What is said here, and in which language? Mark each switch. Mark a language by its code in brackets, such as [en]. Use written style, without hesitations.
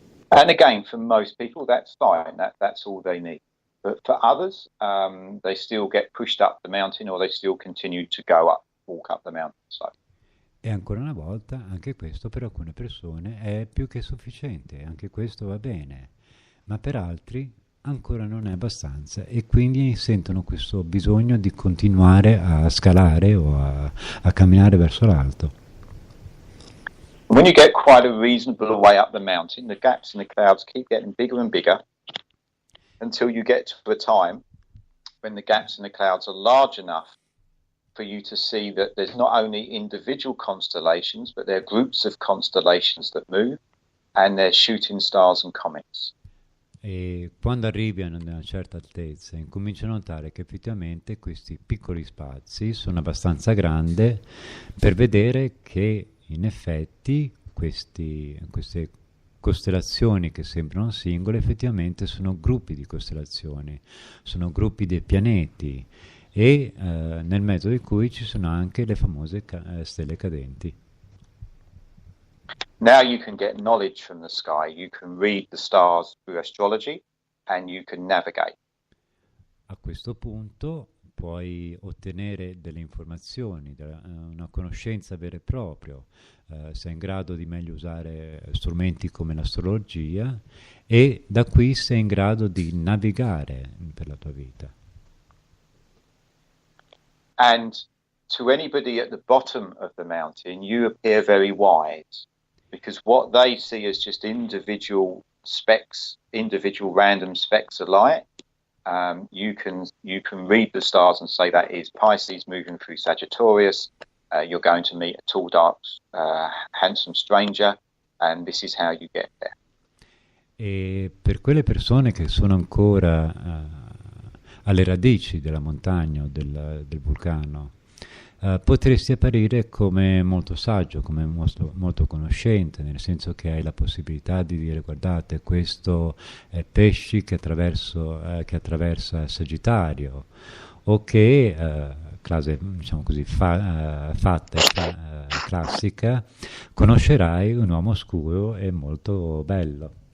[en] And again, for most people, that's fine. That's all they need. But for others, they still get pushed up the mountain, or they still continue to walk up the mountain. So. [it] E ancora una volta, anche questo per alcune persone è più che sufficiente, anche questo va bene, ma per altri ancora non è abbastanza, e quindi sentono questo bisogno di continuare a scalare o a camminare verso l'alto. [en] When you get quite a reasonable way up the mountain, the gaps in the clouds keep getting bigger and bigger until you get to a time when the gaps in the clouds are large enough for you to see that there's not only individual constellations, but there are groups of constellations that move, and they're shooting stars and comets. [it] E quando arrivi a una certa altezza incominci a notare che effettivamente questi piccoli spazi sono abbastanza grandi per vedere che in effetti queste costellazioni che sembrano singole effettivamente sono gruppi di costellazioni, sono gruppi di pianeti e nel mezzo di cui ci sono anche le famose stelle cadenti. [en] Now you can get knowledge from the sky, you can read the stars through astrology, and you can navigate. [it] A questo punto puoi ottenere delle informazioni, una conoscenza vera e propria, sei in grado di meglio usare strumenti come l'astrologia e da qui sei in grado di navigare per la tua vita. [en] And to anybody at the bottom of the mountain, you appear very wise, because what they see as just individual specks, individual random specks of light, you can read the stars and say that is Pisces moving through Sagittarius, you're going to meet a tall, dark, handsome stranger, and this is how you get there. [it] E per quelle persone che sono ancora alle radici della montagna o del vulcano, potresti apparire come molto saggio, come molto conoscente, nel senso che hai la possibilità di dire guardate questo è pesci che attraversa Sagittario, o che classe diciamo così fatta classica, conoscerai un uomo scuro e molto bello.